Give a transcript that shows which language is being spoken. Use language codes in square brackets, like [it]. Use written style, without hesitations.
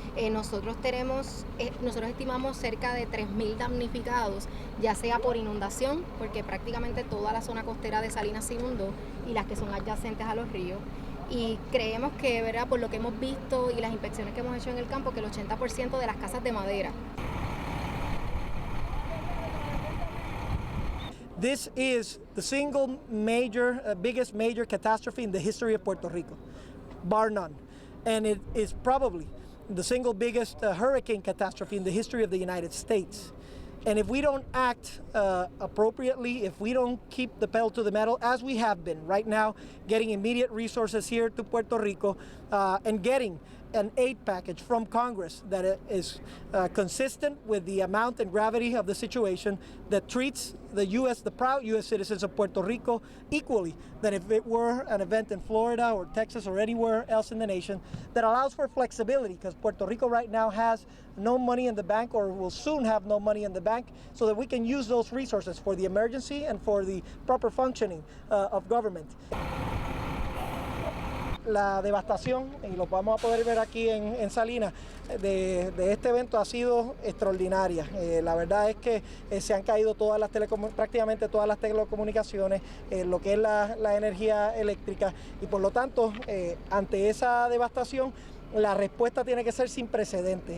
[es] Nosotros estimamos cerca de 3.000 damnificados, ya sea por inundación, porque prácticamente toda la zona costera de Salinas se inundó, y las que son adyacentes a los ríos. Y creemos que, ¿verdad?, por lo que hemos visto y las inspecciones que hemos hecho en el campo, que el 80% de las casas de madera. [en] This is the single biggest major catastrophe in the history of Puerto Rico, bar none. And it is probably the single biggest hurricane catastrophe in the history of the United States. And if we don't act appropriately, if we don't keep the pedal to the metal, as we have been right now, getting immediate resources here to Puerto Rico and getting an aid package from Congress that is consistent with the amount and gravity of the situation, that treats the proud U.S. citizens of Puerto Rico equally than if it were an event in Florida or Texas or anywhere else in the nation, that allows for flexibility, because Puerto Rico right now has no money in the bank, or will soon have no money in the bank, so that we can use those resources for the emergency and for the proper functioning of government. [es] La devastación, y lo vamos a poder ver aquí en Salinas, de este evento ha sido extraordinaria. La verdad es que se han caído prácticamente todas las telecomunicaciones, lo que es la energía eléctrica, y por lo tanto, ante esa devastación, la respuesta tiene que ser sin precedentes.